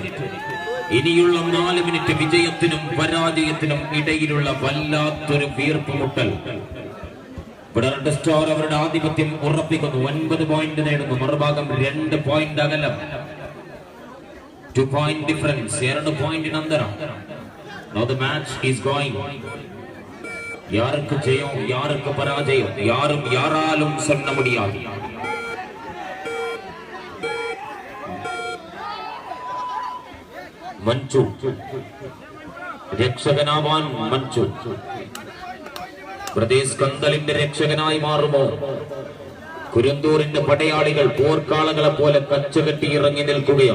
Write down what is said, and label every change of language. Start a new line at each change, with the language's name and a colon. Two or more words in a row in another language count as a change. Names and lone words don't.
Malayalam: ഇനിയുള്ള 4 മിനിറ്റ് വിജയത്തിനും പരാജയത്തിനും ഇടയിലുള്ള വല്ലാത്തൊരു വീർപ്പുമുട്ടൽ. ഇവിടെ റെഡ് സ്റ്റാർ അവരുടെ ആധിപത്യം ഉറപ്പിക്കുന്നു. 9 പോയിന്റ് നേടുന്നു. മറുഭാഗം 2 പോയിന്റ് അകലം.
English: 2 point difference.
Malayalam: 2 പോയിന്റ് അന്തരം.
English: Now the match is going.
Tamil: யாருக்கு ஜெயம், யாருக்கு பராஜயம், யாரும் யாராலும் சொல்ல முடியாது.
Malayalam: മഞ്ജു രക്ഷകനാവാൻ മഞ്ജു പ്രദേശ് കന്തലിന്റെ രക്ഷകനായി മാറുമോ? കുരുന്തൂരിന്റെ പടയാളികൾ പോർക്കാളങ്ങളെ പോലെ കച്ചകെട്ടി ഇറങ്ങി നിൽക്കുകയാണ്.